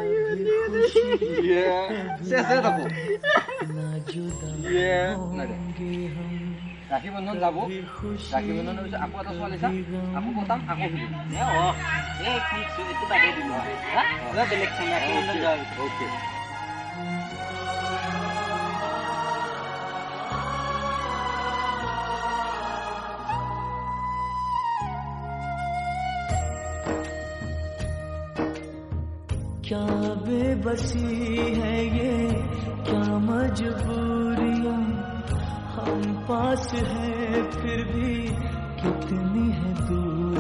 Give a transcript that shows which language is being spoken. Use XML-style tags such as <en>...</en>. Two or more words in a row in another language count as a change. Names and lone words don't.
<as>শেষে থাকো ৰাখি বন্ধন যাব ৰাখি বন্ধনৰ পিছত আকৌ এটা ছোৱালী চাম আকৌ পতাম আকৌ সুধিম এইটো বাদে দিলো বেলেগ চাম অ'কে</as> <hi>क्या बेबसी है ये क्या मजबूरियां हम पास है फिर भी कितनी है दूर</hi>